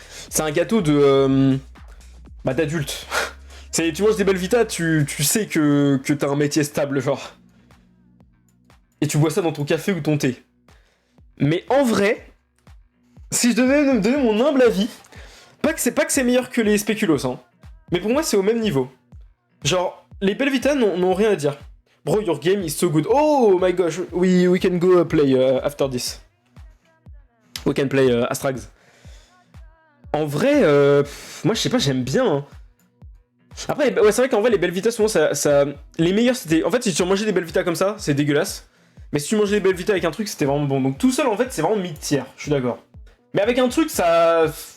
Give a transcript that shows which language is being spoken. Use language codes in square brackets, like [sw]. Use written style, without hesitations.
[fr] C'est un gâteau de. Bah, d'adulte. Tu manges des Belvita, tu sais que t'as un métier stable, genre. Et tu bois ça dans ton café ou ton thé. Mais en vrai, si je devais me donner mon humble avis, pas que c'est meilleur que les spéculoos, hein. Mais pour moi, c'est au même niveau. Genre, les Belvita n'ont rien à dire. [en] Bro, your game is so good. Oh my gosh, we can go play after this. We can play Astrags. [fr] En vrai, moi je sais pas, j'aime bien. Hein. Après, ouais, c'est vrai qu'en vrai, les Belvita, souvent, ça. Les meilleurs, c'était. En fait, si tu mangeais des Belvita comme ça, c'est dégueulasse. Mais si tu mangeais des Belvita avec un truc, c'était vraiment bon. Donc tout seul, en fait, c'est vraiment mid-tier, je suis d'accord. Mais avec un truc, ça.